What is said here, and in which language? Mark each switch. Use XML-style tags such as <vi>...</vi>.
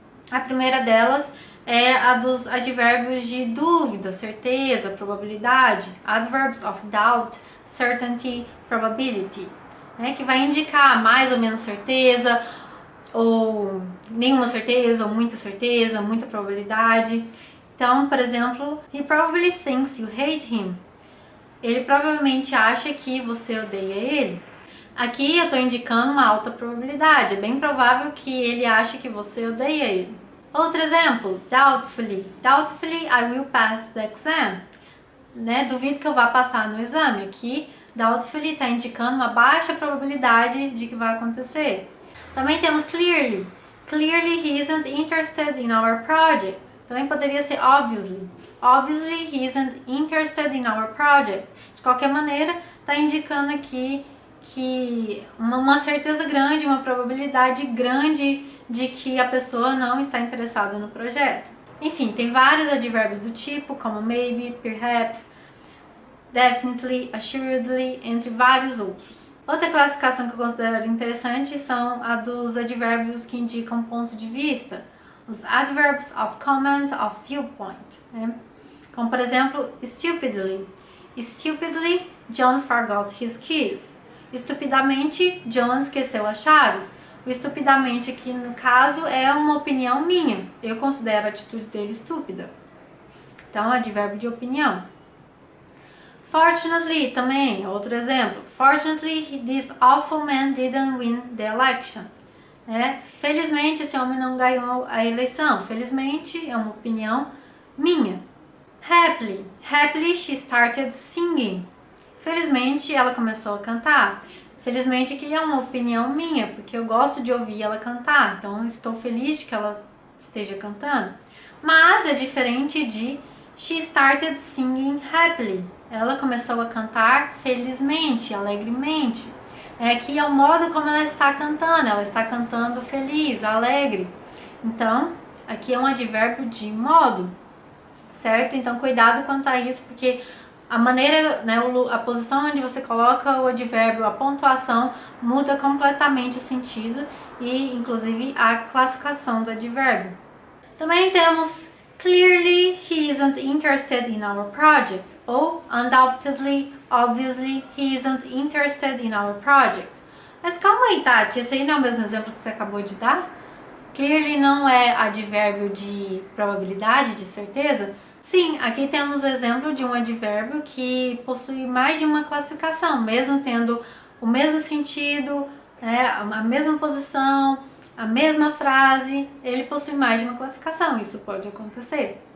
<pt>A primeira delas é a dos advérbios de dúvida, certeza, probabilidade,</pt> <en>adverbs of doubt, certainty, probability,</en> <pt>que vai indicar mais ou menos certeza, ou nenhuma certeza, ou muita probabilidade. Então, por exemplo,</pt> <en>he probably thinks you hate him.</en> <pt>Ele provavelmente acha que você odeia ele. Aqui eu estou indicando uma alta probabilidade, é bem provável que ele ache que você odeia ele. Outro exemplo, doubtfully.</pt> <en>Doubtfully I will pass the exam.</en> <pt>Duvido que eu vá passar no exame. Aqui, doubtfully está indicando uma baixa probabilidade de que vai acontecer. Também temos clearly.</pt> <en>Clearly he isn't interested in our project.</en> <pt>Também poderia ser obviously.</pt> <en>Obviously he isn't interested in our project.</en> <pt>De qualquer maneira, está indicando aqui que uma certeza grande, uma probabilidade grande de que a pessoa não está interessada no projeto. Enfim, tem vários advérbios do tipo, como maybe, perhaps, definitely, assuredly, entre vários outros. Outra classificação que eu considero interessante são a dos advérbios que indicam ponto de vista, os</pt> <en>adverbs of comment, of viewpoint.</en> <pt>Como, por exemplo, stupidly.</pt> <en>Stupidly, John forgot his keys.</en> <pt>Estupidamente, John esqueceu as chaves. O estupidamente aqui, no caso, é uma opinião minha. Eu considero a atitude dele estúpida. Então, advérbio de opinião. Fortunately, também, outro exemplo.</pt> <en>Fortunately, this awful man didn't win the election.</en> <pt>Felizmente, esse homem não ganhou a eleição. Felizmente, é uma opinião minha.</pt> <en>Happily. Happily, she started singing.</en> <pt>Felizmente, ela começou a cantar. Felizmente, que é uma opinião minha, porque eu gosto de ouvir ela cantar. Então, estou feliz de que ela esteja cantando. Mas é diferente de</pt> <en>she started singing happily.</en> <pt>Ela começou a cantar felizmente, alegremente. Aqui é o modo como ela está cantando. Ela está cantando feliz, alegre. Então, aqui é um advérbio de modo, certo? Então, cuidado quanto a isso, porque a maneira, a posição onde você coloca o advérbio, a pontuação, muda completamente o sentido e, inclusive, a classificação do advérbio. Também temos</pt> <en>clearly he isn't interested in our project, ou undoubtedly, obviously, he isn't interested in our project.</en> <pt>Mas calma aí, Tati, esse aí não é o mesmo exemplo que você acabou de dar? Clearly não é advérbio de probabilidade, de certeza? Sim, aqui temos o exemplo de um advérbio que possui mais de uma classificação, mesmo tendo o mesmo sentido, a mesma posição, a mesma frase, ele possui mais de uma classificação, isso pode acontecer.</pt>